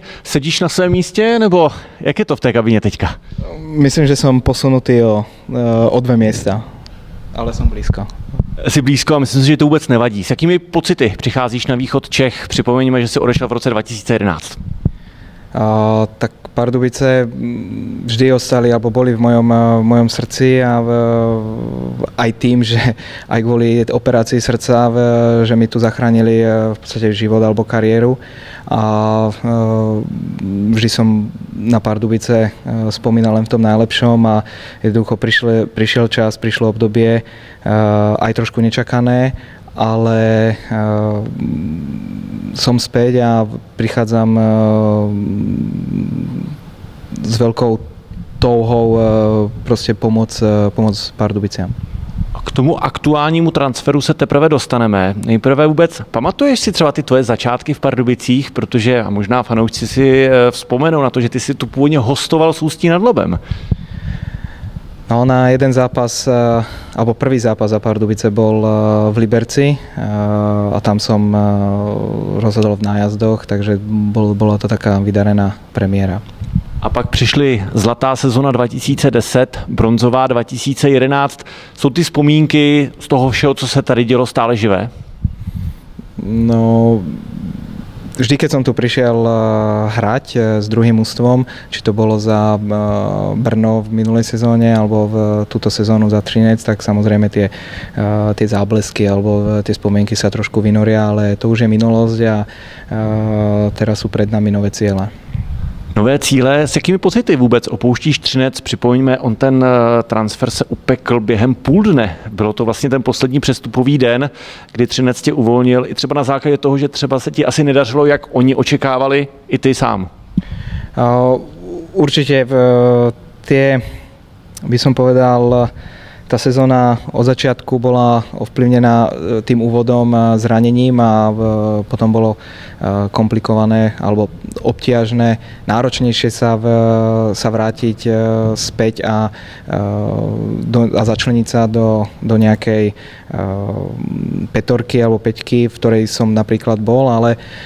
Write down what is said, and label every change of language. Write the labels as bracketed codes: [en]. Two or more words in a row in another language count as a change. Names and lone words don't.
[cs] Sedíš na svém místě, nebo jak je to v té kabině teďka? [sk] Myslím, že som posunutý o 2 miesta, ale som blízko. [cs] Jsi blízko a myslím si, že to vůbec nevadí. S jakými pocity přicházíš na východ Čech? Připomeňme, že jsi odešel v roce 2011. [sk] Tak Pardubice vždy ostali alebo boli v mojom srdci a aj tým, že aj kvôli operácii srdca, že mi tu zachránili v podstate život alebo kariéru. A vždy som na Pardubice spomínal len v tom najlepšom a jednoducho prišiel čas, prišlo obdobie aj trošku nečakané, ale som späť a prichádzam s veľkou touhou prostě pomoc Pardubiciam. [cs] K tomu aktuálnímu transferu se teprve dostaneme. Nejprve vůbec, pamatuješ si třeba ty tvoje začátky v Pardubicích, protože a možná fanoušci si vzpomenou na to, že ty si tu původně hostoval s Ústí nad Labem. [sk] No, na jeden zápas, alebo prvý zápas za Pardubice bol v Liberci a tam som rozhodol v nájazdoch, takže bola to taká vydarená premiéra. [cs] A pak přišly zlatá sezona 2010, bronzová 2011. Jsou ty vzpomínky z toho všeho, co se tady dělo, stále živé? [sk] No, vždy, keď som tu prišiel hrať s druhým ústvom, či to bolo za Brno v minulej sezóne alebo v túto sezónu za Třinec, tak samozrejme tie záblesky alebo tie spomienky sa trošku vynoria, ale to už je minulosť a teraz sú pred nami nové ciele. [cs] Nové cíle, s jakými pocity vůbec opouštíš Třinec? Připomeňme, on ten transfer se upekl během půl dne. Bylo to vlastně ten poslední přestupový den, kdy Třinec tě uvolnil i třeba na základě toho, že třeba se ti asi nedařilo, jak oni očekávali, i ty sám. [sk] Určite by som povedal, tá sezóna od začiatku bola ovplyvnená tým úvodom zranením a potom bolo komplikované alebo obťažné, náročnejšie sa vrátiť späť a začleniť sa do nejakej petorky alebo peťky, v ktorej som napríklad bol, ale